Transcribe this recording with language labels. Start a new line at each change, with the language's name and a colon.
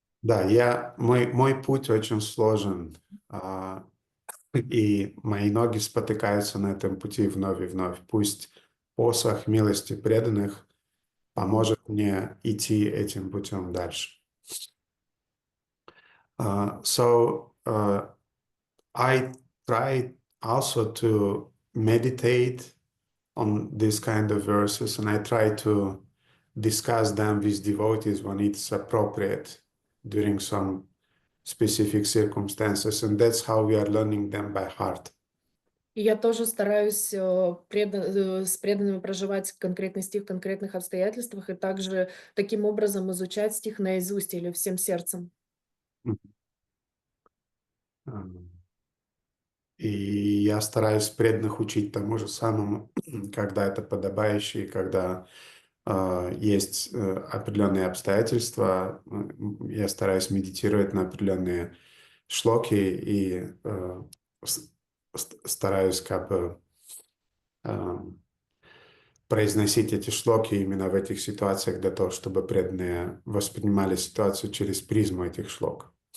Russian: Да, мой путь очень сложен, и мои ноги спотыкаются на этом пути вновь и вновь. Пусть посох милости преданных поможет мне идти этим путем дальше.
English: So I try also to meditate on this kind of verses, and I try to discuss them with devotees when it's appropriate during some specific circumstances, and that's how we are learning them by heart.
Russian: И я тоже стараюсь с преданными проживать конкретный стих в конкретных обстоятельствах, и также таким образом изучать стих наизусть или всем сердцем. И я стараюсь преданных учить тому же самому, когда это подобающе, когда есть определенные обстоятельства, я стараюсь медитировать на определенные шлоки и стараюсь как бы произносить эти шлоки именно в этих ситуациях для того, чтобы преданные воспринимали ситуацию через призму этих шлок.